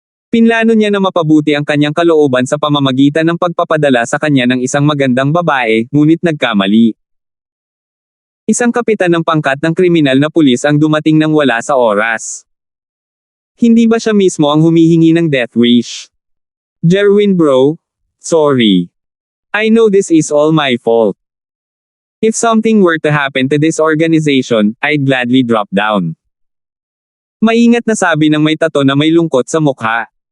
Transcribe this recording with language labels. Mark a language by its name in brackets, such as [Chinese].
[Filipino] Pinlano niya na mapabuti ang kanyang kalooban sa pamamagitan ng pagpapadala sa kanya ng isang magandang babae, ngunit nagkamali. Isang kapitan ng pangkat ng kriminal na pulis ang dumating nang wala sa oras. Hindi ba siya mismo ang humihingi ng death wish? Jerwin bro, sorry. [English] I know this is all my fault. If something were to happen to this organization, I'd gladly drop down. [Filipino] Maingat na sabi ng may tato na may lungkot sa mukha.